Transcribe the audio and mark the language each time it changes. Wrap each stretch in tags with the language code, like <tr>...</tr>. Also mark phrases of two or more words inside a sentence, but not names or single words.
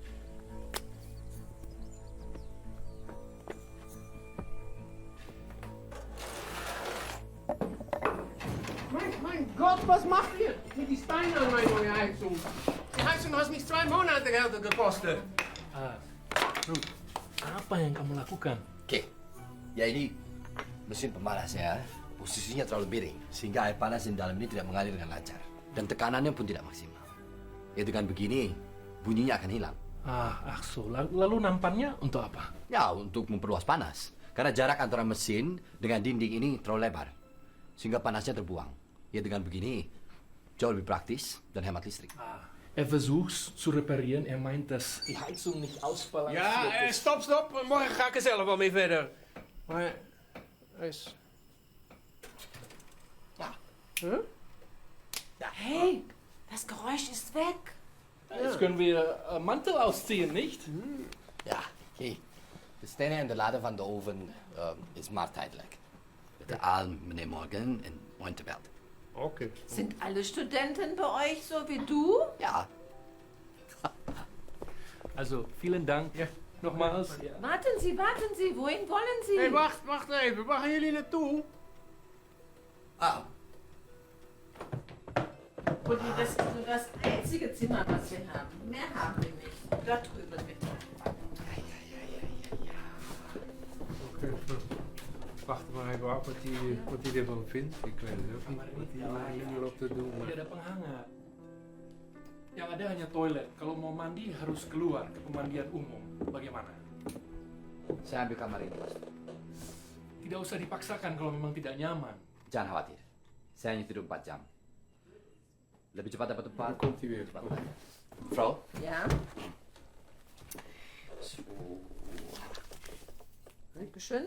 <de>Mein Gott, was macht ihr mit die Steine an meine neue Heizung? Die Heizung hat mich 2 Monate Geld gekostet.</de> <id>Ruth, apa yang kamu lakukan? Oke, ya ini mesin pemanasnya posisinya terlalu miring sehingga air panas di dalam ini tidak mengalir dengan lancar. Dan tekanannya pun tidak maksimal. Ya dengan begini, bunyinya akan hilang.</id> <de>Akso.</de> <id>Lalu nampannya untuk apa? Ya, untuk memperluas panas. Karena jarak antara mesin dengan dinding ini terlalu lebar. Sehingga panasnya terbuang. Ya dengan begini, jauh lebih praktis dan hemat listrik.</id> <de>Versucht zu reparieren. Meint, dass die Heizung nicht ausbalanciert Ja, ist. stop.</de> <nl>Morgen ga ik er zelf wel mee verder. Maar, is... Ja. Huh?</nl> <de>Hey, das Geräusch ist weg. Jetzt können wir Mantel ausziehen, nicht?</de> <nl>Ja, oké. De stenen en de laden van de oven is maar tijdelijk. Bitte aan meneer Morgan en Montebelt. Oké.</nl> <de>Sind alle Studenten bei euch so wie du? Ja, Also, vielen Dank. Nochmals. Warten Sie, wohin wollen Sie?</de> <nl>Hé, wacht even. Waar gaan jullie naartoe?</nl> <de>Und das ist nur das einzige Zimmer, was wir haben. Mehr haben wir nicht. Da drüben bitte.</de> <nl>Oké. Wacht maar even af wat hij ervan vindt. Ik weet het ook niet wat hij hier loopt te doen.</nl> <id>Tidak ada penghangat. Yang ada hanya toilet. Kalau mau mandi harus keluar ke pemandian umum. Bagaimana? saya ambil kamar ini, Mas. Tidak usah dipaksakan kalau memang tidak nyaman. Jangan khawatir. Saya hanya tidur 4 jam. Lebih cepat dapat tempat.</id> <nl>Komt hij weer.</nl> <id>Cepat pulang.</id> <nl>Mevrouw? Ja?</nl> <de>Dankeschön.</de>